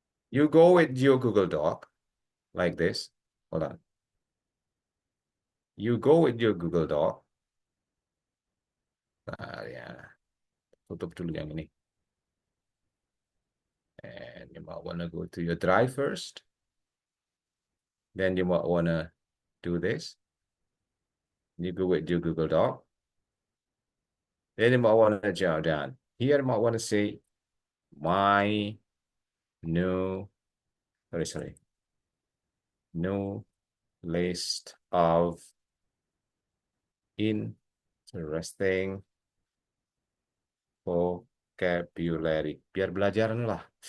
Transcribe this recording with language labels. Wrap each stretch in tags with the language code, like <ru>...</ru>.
<en>You go with your Google Doc like this. Hold on. You go with your Google Doc.</en> <id>Nah, ya. Tutup dulu yang ini.</id> <en>And you might want to go to your drive first. Then you might want to do this. You go with your Google Doc. Then you might want to jot down. Here you might want to say my new, sorry, new list of interesting vocabulary.</en> <id>Biar belajaran lah.</id>